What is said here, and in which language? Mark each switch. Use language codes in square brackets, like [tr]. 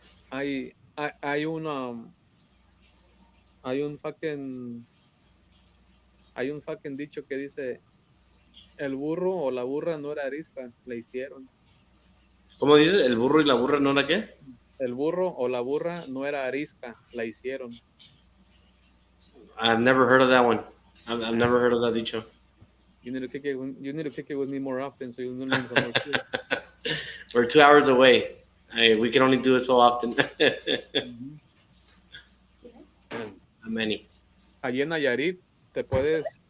[es] Hay hay un fucking, hay un fucking dicho que dice, el burro o la burra no era arisca, le hicieron. ¿Cómo dices? ¿El burro y la burra no era qué? El burro o la burra no era arisca, la hicieron. [en] I've never heard of that one. I've never heard of that dicho. You need to kick it with me more often so you learn some more shit. We're 2 hours away. We can only do it so often. Mhm. How many? [es] Allí en Nayarit te puedes.